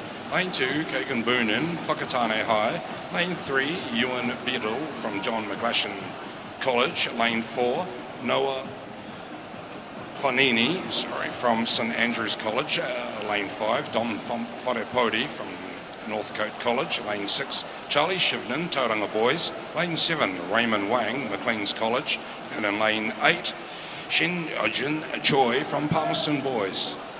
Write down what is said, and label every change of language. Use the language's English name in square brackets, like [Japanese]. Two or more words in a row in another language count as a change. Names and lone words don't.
[English] Lane 2, Kagan Boonin, Whakatane High. Lane 3, Ewan Beadle from John McGlashan College. Lane 4, Noah Fonini, from St Andrews College. Lane 5, Dom Wharepodi from Northcote College. Lane 6, Charlie Shivnan, Tauranga Boys. Lane 7, Raymond Wang, Maclean's College. And in lane 8, Shin Ajin Choi from Palmerston Boys.